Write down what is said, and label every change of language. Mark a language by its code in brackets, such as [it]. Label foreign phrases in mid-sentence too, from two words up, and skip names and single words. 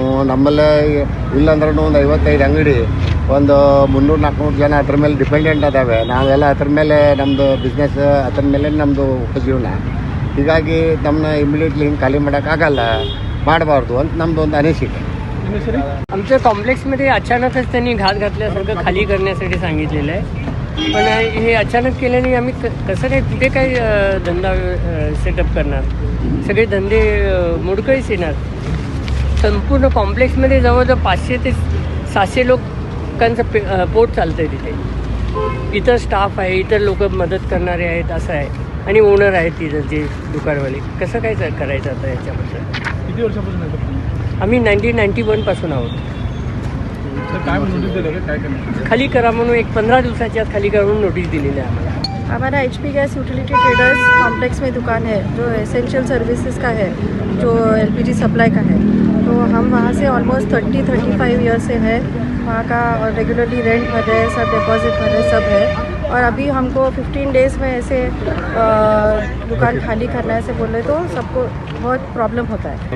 [kn] ನಮ್ಮಲ್ಲೇ ಇಲ್ಲಾಂದ್ರೂ ಒಂದು 55 ಅಂಗಡಿ, ಒಂದು 300-400 ಜನ ಅದ್ರ ಮೇಲೆ ಡಿಪೆಂಡೆಂಟ್ ಅದಾವೆ, ನಾವೆಲ್ಲ ಅದ್ರ ಮೇಲೆ ನಮ್ಮದು ಬಿಸ್ನೆಸ್, ಅದ್ರ ಮೇಲೆ ನಮ್ಮದು ಉಪಜೀವನ। ಹೀಗಾಗಿ ನಮ್ಮನ್ನ ಇಮಿಡಿಯೇಟ್ಲಿ ಹಿಂಗೆ ಖಾಲಿ ಮಾಡೋಕ್ಕಾಗಲ್ಲ, ಮಾಡಬಾರ್ದು ಅಂತ ನಮ್ಮದು ಒಂದು ಅನಿಸಿಕೆ। [mr] आमच्या कॉम्प्लेक्समध्ये अचानकच त्यांनी घात घातल्यासारखं खाली करण्यासाठी सांगितलेलं आहे, पण हे अचानक केल्याने आम्ही कसं काय कुठे काय धंदा सेटअप करणार? सगळे धंदे मोडकळीस येणार। संपूर्ण कॉम्प्लेक्समध्ये जवळजवळ 500 ते 700 लोकांचं पोट चालतं आहे तिथे। इतर स्टाफ आहे, इतर लोक मदत करणारे आहेत असं आहे, आणि ओनर आहेत तिथं जे दुकानवाले। कसं काय करायचं आता याच्याबद्दल? किती वर्षापासून आहे तुम्ही? आम्ही 1991 पासून आहोत। तर काय नोटीस दिलं का? काय करणार? खाली करा म्हणून एक 15 दिवसाच्या आत खाली करून नोटीस दिलेली आहे आम्हाला। [hi] हमारा HP गैस यूटिलिटी ट्रेडर्स कॉम्प्लेक्स में दुकान है, जो [en] essential services [hi] का है, जो LPG सप्लाई का है। तो हम वहाँ से ऑलमोस्ट 30-35 ईयर से है वहाँ का, और [en] regularly rent [hi] भर रहे, सब डिपॉजिट भर रहे, सब है। और अभी हमको 15 डेज़ में ऐसे दुकान खाली करना है ऐसे बोल रहे, तो सबको बहुत प्रॉब्लम होता है।